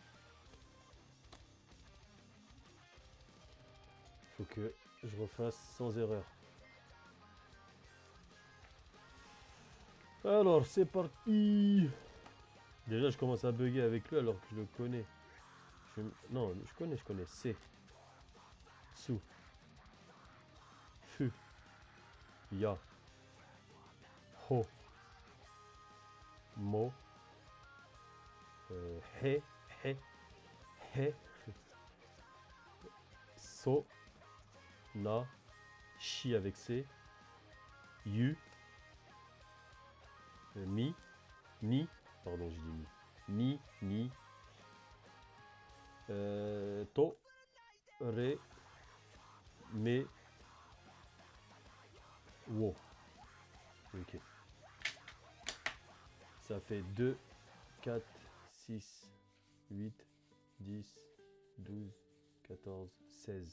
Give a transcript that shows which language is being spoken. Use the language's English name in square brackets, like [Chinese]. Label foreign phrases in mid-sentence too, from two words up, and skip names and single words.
[French] Faut que je refasse sans erreur. Alors, c'est parti. Déjà, je commence à bugger avec lui alors que je le connais. Non, je connais. C'est. [Japanese] Su. Fu. Ya. Ho. Mo. He. He. He. So. Na. Shi [French] avec C. [Japanese] Yu. Mi. Ni. [French] Pardon, j'ai dit [Japanese] mi. Ni. To. Ré. Me. Wo. [French] Ok. Ça fait 2, 4, 6, 8, 10, 12, 14, 16.